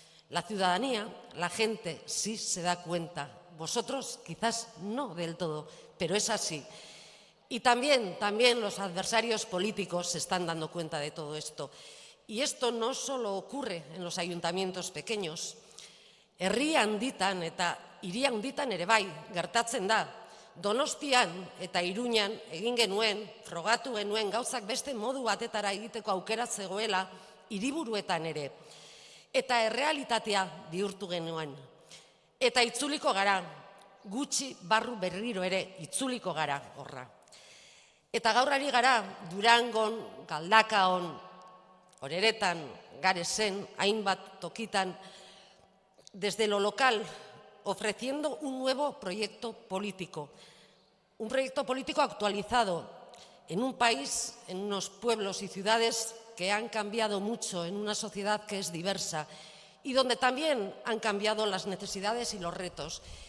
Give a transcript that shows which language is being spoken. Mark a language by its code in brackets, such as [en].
[es] La ciudadanía, la gente, sí se da cuenta. Vosotros quizás no del todo, pero es así. Y también los adversarios políticos se están dando cuenta de todo esto. Y esto no solo ocurre en los ayuntamientos pequeños. [eu] Herri handitan eta hiri handitan ere bai gertatzen da. Donostian eta Iruñan egin genuen, frogatu genuen gauzak beste modu batetara egiteko aukera zegoela hiriburuetan ere. Eta errealitatea bihurtu genuen. Eta itzuliko gara, gutxi barru berriro ere itzuliko gara horra. Eta gaur ari gara Durangon, Galdakaon, Oreretan, Garesen, hainbat tokitan, [es] desde lo local, ofreciendo un nuevo proyecto político actualizado en un país, en unos pueblos y ciudades que han cambiado mucho, en una sociedad que es diversa y donde también han cambiado las necesidades y los retos.